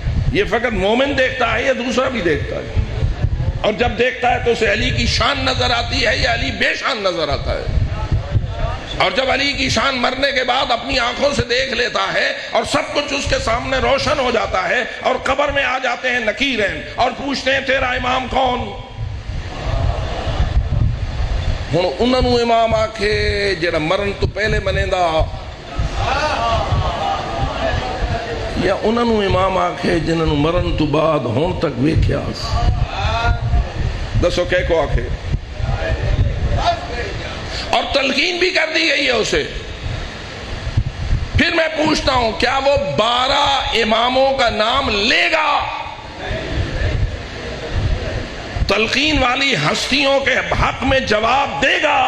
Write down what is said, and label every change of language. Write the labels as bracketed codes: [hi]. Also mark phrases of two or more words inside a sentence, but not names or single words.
[ur] یہ فقط مومن دیکھتا ہے یا دوسرا بھی دیکھتا ہے؟ اور جب دیکھتا ہے تو اسے علی کی شان نظر آتی ہے یا علی بے شان نظر آتا ہے؟ اور جب علی کی شان مرنے کے بعد اپنی آنکھوں سے دیکھ لیتا ہے اور سب کچھ اس کے سامنے روشن ہو جاتا ہے اور قبر میں آ جاتے ہیں نکیرین اور پوچھتے ہیں تیرا امام کون؟ [pa] ہن انہاں نوں امام آکھے جڑا مرن تو پہلے بنیندا، یا انہاں نوں امام آکھے جنہاں نوں مرن تو بعد ہون تک ویکھیا؟ دسو کہ کو آکھے؟ [ur] اور تلقین بھی کر دی گئی ہے اسے۔ پھر میں پوچھتا ہوں کیا وہ 12 اماموں کا نام لے گا؟ تلقین والی ہستیوں کے حق میں جواب دے گا؟